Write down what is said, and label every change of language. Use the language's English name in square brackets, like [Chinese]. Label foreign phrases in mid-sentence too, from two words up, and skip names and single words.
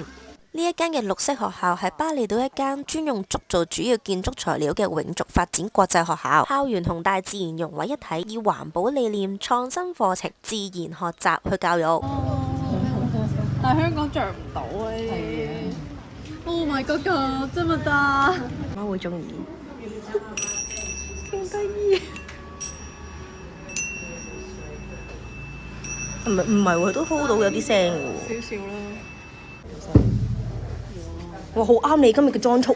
[Cantonese] 呢一間嘅綠色學校係巴厘島一間專用竹做主要建築材料嘅永續發展國際學校，校園同大自然融為一體，以環保理念、創新課程、自然學習去教育。但係香港着唔到啊！呢啲。 [English] Oh my god！ [Cantonese] 真係得。媽會中意。勁得意。唔係喎，都 hold 到有啲聲喎。少少啦。哇，好啱你今日嘅裝束啊！